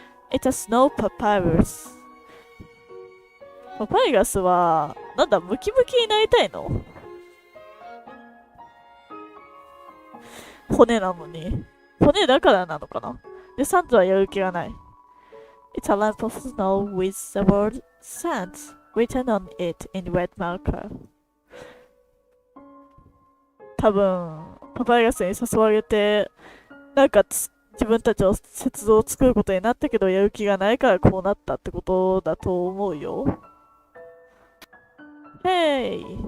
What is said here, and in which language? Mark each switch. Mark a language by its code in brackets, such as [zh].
[en] It's a snow papyrus. [ja] パパイラスは、なんだ、ムキムキになりたいの？骨なのに。骨だからなのかな。で、サンズはやる気がない。 [en] It's a lamp of snow with the word sands written on it in red marker. [ja] 多分、パパイラスに誘われて、なんか自分たちの雪像を作ることになったけど、やる気がないからこうなったってことだと思うよ。 [en] Hey!